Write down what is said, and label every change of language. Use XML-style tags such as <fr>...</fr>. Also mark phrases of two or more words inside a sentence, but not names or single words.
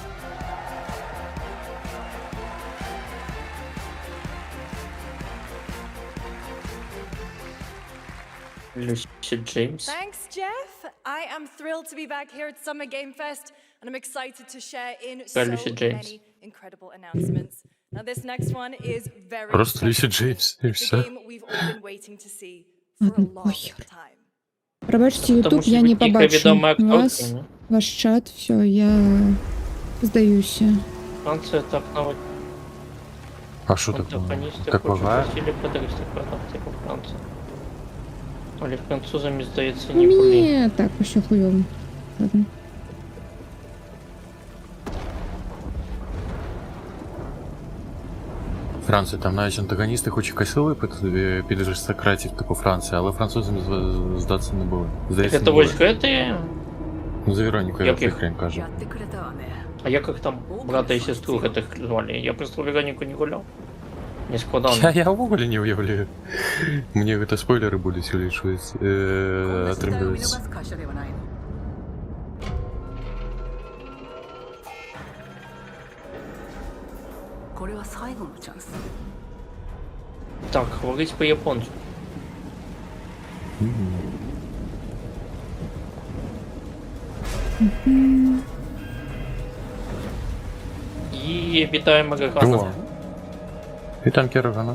<uk>Люсі Джеймс.</uk> <en>Thanks, Jeff. I am thrilled to be back here at Summer Game Fest, and I'm excited to share in so</en> <uk>Lucy James.</uk> <en>many incredible announcements. Now, this next one is very</en> <uk>Просто Люсі</uk> <en>special.</en> <uk>Джеймс, і</uk> <en>It's a</en> <uk>все.</uk> <en>game we've all been waiting to see for a</en> <uk>Ладно,</uk> <en>long</en> <uk>похер.</uk> <en>time.</en> <uk>Пробачте, Тому YouTube, що я ви не тільки побачу відома вас, акторка, ні? ваш чат, все, я здаюся. Франция так навіть А що таке? антагоністи Так хочуть буває? Василі Петристи продати по Франції. Але французами, здається, не були. Ні, так, усе хуйово. Ладно. Франція, там навіть антагоністи, хоч і косили під аристократів, типу Франції, але французам здатися не були. Здається, Це не ось були.</uk> <be>гэты?</be> <uk>Ну, за Вероніку я Яких? хрень кажу.</uk> <ja>やってくれたわね。</ja> <uk>А як їх там брата і сестру гэтых звали? Я просто Вероніку не гуляв. Не складав. Я увогуле не уявляю.</uk> <be>Мне гэта спойлеры будуць улічваць,</be> <ja>こんな時代を見逃</ja> <be>атрымліваецца.</be> <ja>す会社ではないの。これは最後のチャンス。</ja> <uk>Так, говорить по японцу. І вітаємо Регана. О. І танки Рогана.</uk>